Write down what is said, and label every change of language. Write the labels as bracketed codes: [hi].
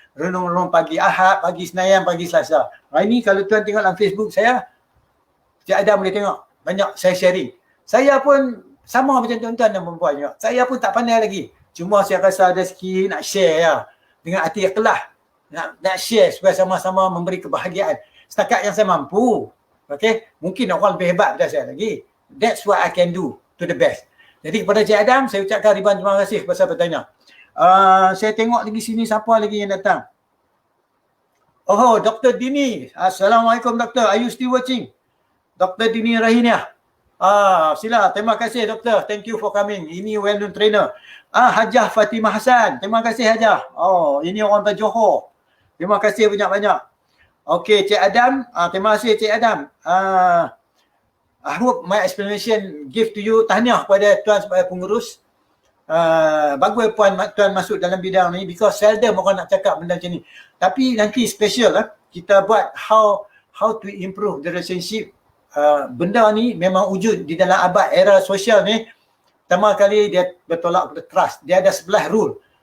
[ms] Renung-renung pagi Ahad, pagi Senayan, pagi Selasa. Hari ni kalau tuan tengok dalam Facebook saya, Cik Adam boleh tengok. Banyak saya sharing. Saya pun sama macam tuan-tuan dan perempuan juga. Saya pun tak pandai lagi. Cuma saya rasa ada sikit nak share ya. Dengan hati ikhlas. nak share supaya sama-sama memberi kebahagiaan setakat yang saya mampu. Okay, mungkin orang lebih hebat daripada saya lagi. [en] That's what I can do to the best. [ms] Jadi kepada Cik Adam, saya ucapkan ribuan terima kasih pasal bertanya. Saya tengok lagi sini siapa lagi yang datang. Oh, Dr. Dini. Assalamualaikum Doktor. [en] Are you still watching? [ms] Dr. Dini Rahiniah. Sila. Terima kasih Doktor. [en] Thank you for coming. [ms] Ini well-known trainer. Hajah Fatimah Hassan. Terima kasih Hajah. Oh, ini orang dari Johor. Terima kasih banyak-banyak. Okay, Cik Adam. Terima kasih Cik Adam. [en] I hope my explanation give to you. [ms] Tahniah kepada Tuan sebagai pengurus. Bagus Tuan masuk dalam bidang ni [en] because seldom [ms] orang nak cakap benda macam ni. Tapi nanti special lah. Kita buat [en] how to improve the relationship. [ms] Benda ni memang wujud di dalam abad era sosial ni. Pertama kali dia bertolak pada trust. Dia ada 11 rule.